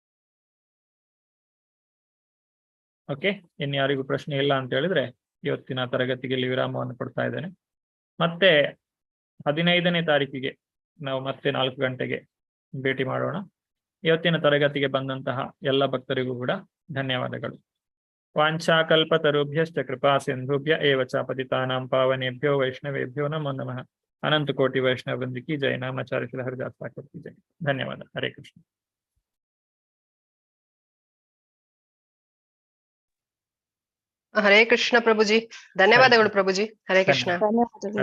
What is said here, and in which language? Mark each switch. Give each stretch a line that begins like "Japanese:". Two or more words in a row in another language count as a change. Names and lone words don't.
Kannada: ಓಕೆ, ಇನ್ಯಾರಿಗೂ ಪ್ರಶ್ನೆ ಇಲ್ಲ ಅಂತ ಹೇಳಿದ್ರೆ ಇವತ್ತಿನ ತರಗತಿಗೆ ಇಲ್ಲಿ ವಿರಾಮವನ್ನು ಕೊಡ್ತಾ ಇದ್ದೇನೆ. ಮತ್ತೆ 15ನೇ ತಾರೀಕಿಗೆ ನಾವು ಮತ್ತೆ 4 ಗಂಟೆಗೆ ಭೇಟಿ ಮಾಡೋಣ. ಇವತ್ತಿನ ತರಗತಿಗೆ ಬಂದಂತಹ ಎಲ್ಲ ಭಕ್ತರಿಗೂ ಕೂಡ ಧನ್ಯವಾದಗಳು.
Sanskrit: ವಾಂಛಾಕಲ್ಪತರುಭ್ಯಶ್ಚ ಕೃಪಾ ಸಿಂಧುಭ್ಯ ಏವ ಚ ಪತಿತಾನಾಂ ಪಾವನೇಭ್ಯೋ ವೈಷ್ಣವೇಭ್ಯೋ ನಮೋ ನಮಃ.
Kannada: ಅನಂತ ಕೋಟಿ ವೈಷ್ಣವ ವೃಂದಕ್ಕೆ ಜೈ. ನಾಮಾಚಾರ್ಯ ಶ್ರೀ ಹರಿದಾಸ್ ಠಾಕೂರ್
Hindi: की जय.
Kannada: ಧನ್ಯವಾದ. ಹರೇ ಕೃಷ್ಣ. ಹರೇ ಕೃಷ್ಣ ಪ್ರಭುಜಿ, ಧನ್ಯವಾದಗಳು ಪ್ರಭುಜಿ. ಹರೇ ಕೃಷ್ಣ.